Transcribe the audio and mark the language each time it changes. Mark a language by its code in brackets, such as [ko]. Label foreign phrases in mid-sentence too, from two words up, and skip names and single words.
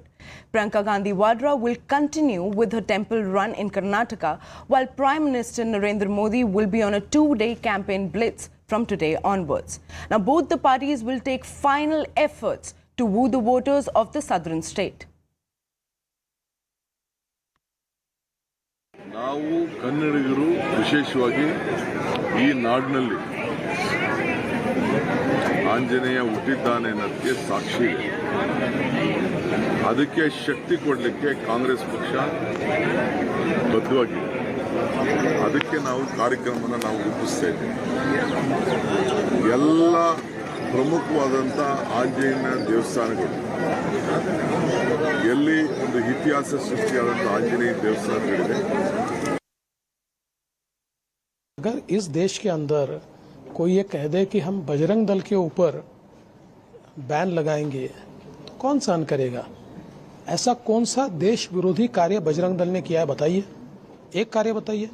[en] Priyanka will continue with her temple run in Karnataka, while Prime Minister Narendra Modi will be on a 2-day campaign blitz from today onwards. Now, both the parties will take final efforts to woo the voters of the southern state. [kn] ನಾವು ಕನ್ನಡಿಗರು ವಿಶೇಷವಾಗಿ ಈ ನಾಡಿನಲ್ಲಿ ಆಂಜನೇಯ ಹುಟ್ಟಿದ್ದಾನೆ ಅನ್ನೋದಕ್ಕೆ ಸಾಕ್ಷಿ ಇದೆ. ಅದಕ್ಕೆ ಶಕ್ತಿ ಕೊಡಲಿಕ್ಕೆ ಕಾಂಗ್ರೆಸ್ ಪಕ್ಷ ಬದ್ಧವಾಗಿದೆ. ಅದಕ್ಕೆ ನಾವು ಕಾರ್ಯಕ್ರಮನ ನಾವು ರೂಪಿಸ್ತಾ ಇದ್ದೇವೆ. ಎಲ್ಲ ಪ್ರಮುಖವಾದಂಥ ಆಂಜನೇಯನ ದೇವಸ್ಥಾನಗಳು, ಎಲ್ಲಿ ಒಂದು ಇತಿಹಾಸ ಸೃಷ್ಟಿಯಾದಂಥ ಆಂಜನೇಯ ದೇವಸ್ಥಾನಗಳಿದೆ. [hi] अगर इस देश के अंदर कोई ये कह दे कि हम बजरंग दल के ऊपर बैन लगाएंगे तो कौन सहन करेगा? ऐसा कौन सा देश विरोधी कार्य बजरंग दल ने किया है बताइए, एक कार्य बताइए।